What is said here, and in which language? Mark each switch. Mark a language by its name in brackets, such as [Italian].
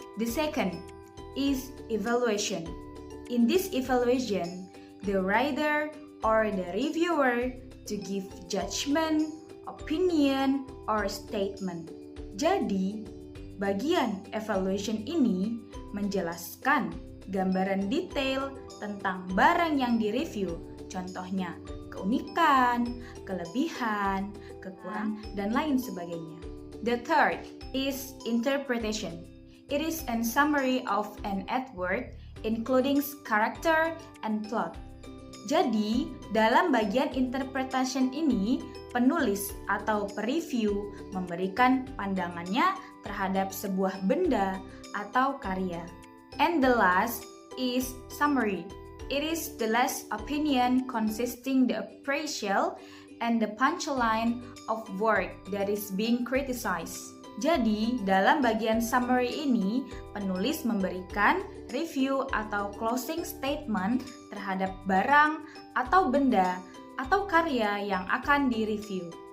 [English] The second is evaluation. In this evaluation, the writer or the reviewer to give judgment, opinion, or statement. [Indonesian] Jadi, bagian evaluation ini menjelaskan gambaran detail tentang barang yang direview, contohnya keunikan, kelebihan, kekurangan, dan lain sebagainya. [English] The third is interpretation. It is a summary of an artwork including character and plot. [Indonesian] Jadi, dalam bagian interpretation ini, penulis atau pereview memberikan pandangannya terhadap sebuah benda atau karya. [English] And the last is summary. It is the last opinion consisting the appraisal and the punchline of work that is being criticized. [Indonesian] Jadi, dalam bagian summary ini, penulis memberikan review atau closing statement terhadap barang atau benda atau karya yang akan direview.